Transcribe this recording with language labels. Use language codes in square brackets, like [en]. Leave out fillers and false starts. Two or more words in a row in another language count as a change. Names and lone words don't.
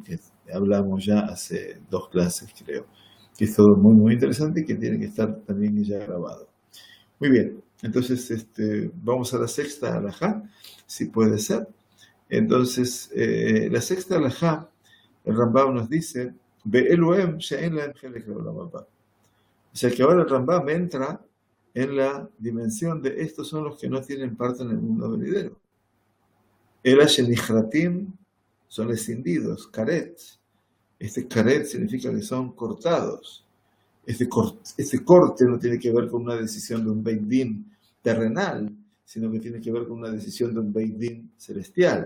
[es] Que hablamos ya hace 2 clases, creo, que es todo muy, muy interesante y que tiene que estar también ya grabado. Muy bien, entonces vamos a la sexta alajá, si puede ser. Entonces, la sexta alajá, el Rambam nos dice, [he] ואלו הם שאין להם חלק לעולם הבא. [es] O sea que ahora el Rambam entra en la dimensión de estos son los que no tienen parte en el mundo venidero. [he] אלו שנכרתים [es] son escindidos, karet. Este karet significa que son cortados. Este corte no tiene que ver con una decisión de un [he] בית דין [es] terrenal, sino que tiene que ver con una decisión de un [he] בית דין [es] celestial.